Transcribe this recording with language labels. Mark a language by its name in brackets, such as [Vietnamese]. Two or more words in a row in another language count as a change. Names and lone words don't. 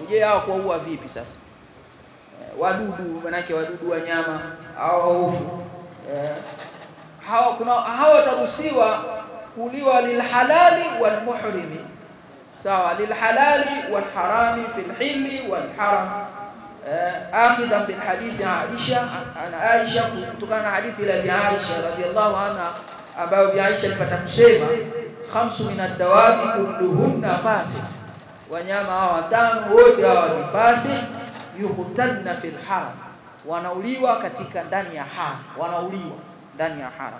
[Swahili] Je, hao kuua vipi sasa? Wadudu, manake wadudu wanyama hao waovu. Hao wataruhusiwa kuliwa [Arabic] للحلال والمحرم. Sawa, للحلال والحرام في الحل والحرام. آخذا بالحديث عائشة عن عائشة [Swahili] kutokana hadithi la Aisha [Arabic] رضي الله عنها, [Swahili] ambayo Aisha alipata kusema 5 [Arabic] من الدواب كلهن فاسق, [Swahili] wanyama hawa watano wote hawa ni fasik, [Arabic] يقتلن في الحرم, [Swahili] wanauliwa katika ndani ya haram, wanauliwa ndani ya haram.